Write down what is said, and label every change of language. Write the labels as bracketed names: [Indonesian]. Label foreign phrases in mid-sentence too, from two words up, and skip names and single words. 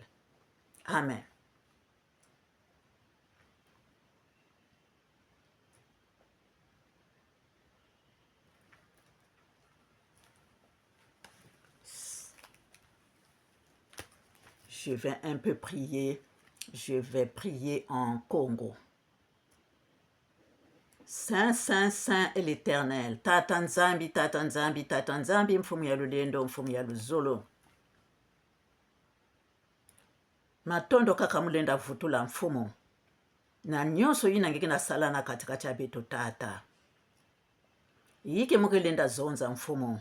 [French] Amen. Je vais un peu prier. Je vais prier en Congo. Saint, Saint, Saint est l'Éternel. [Kituba (Democratic Republic of Congo)] Tata Nzambi, Tata Nzambi, Tata Nzambi, mfumu ya lulendo, mfumu ya luzolo. Matondo kaka mulenda vutula mfumu. Na nyonso yina ngeke na salana katikati ya beto tata. Yike mukelenda zonza mfumu.